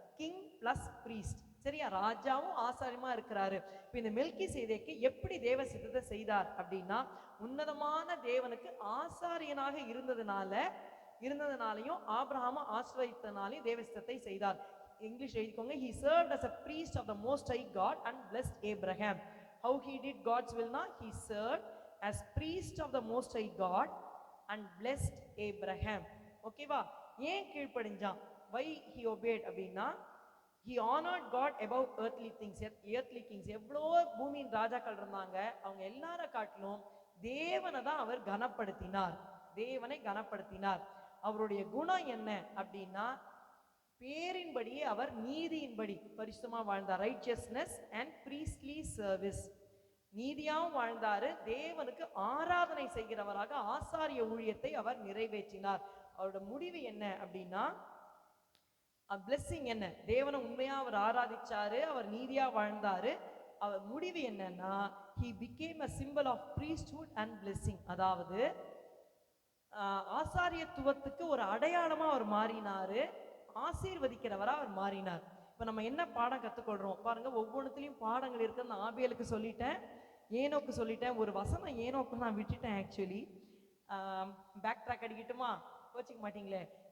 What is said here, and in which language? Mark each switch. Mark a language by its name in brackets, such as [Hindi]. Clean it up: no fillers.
[English] King plus priest. [Tamil] சரியா? ராஜாவும் ஆசாரியமா இருக்கிறாரு. இப்ப இந்த மெல்கிசேதேக்கு எப்படி தேவ சித்தத்தை செய்தார் அப்படின்னா, உன்னதமான தேவனுக்கு ஆசாரியனாக இருந்ததுனாலையும் ஆபிரகாம ஆசிர்வதித்தனாலையும் தேவ சித்தத்தை செய்தார். இங்கிலீஷ் எழுதிக்கோங்க. [English] He served as a priest of the Most High God and blessed Abraham. How he did God's will na? He served as priest of the Most High God and blessed Abraham. [Tamil] ஓகேவா? ஏன் கீழ்ப்படிஞ்சான்? [English] Why he obeyed [Tamil] அப்படின்னா, [English] he honored God above earthly things. [Tamil] எவ்வளோ பூமியின் ராஜாக்கள் இருந்தாங்க, அவங்க எல்லார காட்டிலும் தேவனை தான் அவர் கனப்படுத்தினார், தேவனை கனப்படுத்தினார். அவருடைய குணம் என்ன அப்படின்னா, பேரின்படியே அவர் நீதியின்படி பரிசுத்தமா வாழ்ந்தார். [English] Righteousness and priestly service. [Tamil] நீதியாவும் வாழ்ந்தாரு, தேவனுக்கு ஆராதனை செய்கிறவராக ஆசாரிய ஊழியத்தை அவர் நிறைவேற்றினார். அவரோட முடிவு என்ன அப்படின்னா, பிளெஸிங் என்ன, தேவனை உண்மையா அவர் ஆராதிச்சாரு, அவர் நீதியா வாழ்ந்தாரு. அவர் முடிவு என்னன்னா, [English] he became a symbol of priesthood and blessing. [Tamil] அதாவது ஆசாரியத்துவத்துக்கு ஒரு அடையாளமா அவர் மாறினாரு, ஆசீர்வதிக்கிறவரா அவர் மாறினார். இப்ப நம்ம என்ன பாடம் கத்துக்கொள்றோம் பாருங்க. ஒவ்வொன்றுத்திலையும் பாடங்கள் இருக்கு. நான் ஆபியலுக்கு சொல்லிட்டேன், ஏனோக்கு சொல்லிட்டேன், ஒரு வசனம் ஏனோக்கு நான் விட்டுட்டேன். ஆக்சுவலி பேக் ட்ராக் அடிக்கட்டுமா, கோச்சிக்க மாட்டீங்களே.